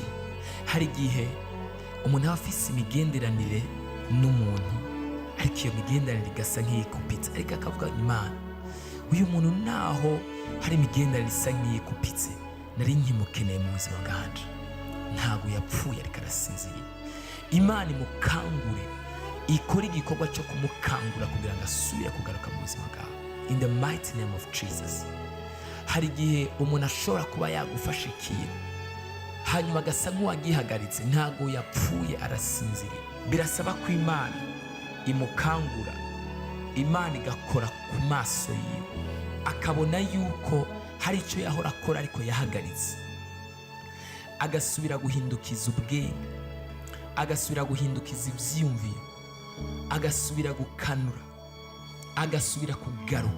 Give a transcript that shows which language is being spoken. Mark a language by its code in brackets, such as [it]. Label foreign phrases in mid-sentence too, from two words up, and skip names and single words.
[rn] Hari igihe umuntu aba afise imigenderanire n'umuntu, ariko iyo migenderanire igasa nk'iyikupitse, ariko akavuga Imana, uyu muntu naho hari imigenderanire isa nk'iyikupitse, nari nkimukeneye mu buzima bwanje, ntabwo yapfuye ariko arasinziriye. Imana imukangure, ikora igikorwa cyo kumukangura kugira ngo asubire kugaruka mu buzima bwawe. [en] In the mighty name of Jesus. [rn] Hari igihe umuntu ashobora kuba yagufasha ikintu, hanyuma agasa nk'uwagihagaritse, ntago yapfuye, arasinziriye. Birasaba ko Imana imukangura, Imana igakora ku maso yiwe, akabona yuko hari icyo yahora akora ariko yahagaritse, agasubira guhindukiza ubwenge, agasubira guhindukiza ivyiyumviro, agasubira gukanura, agasubira kugaruka.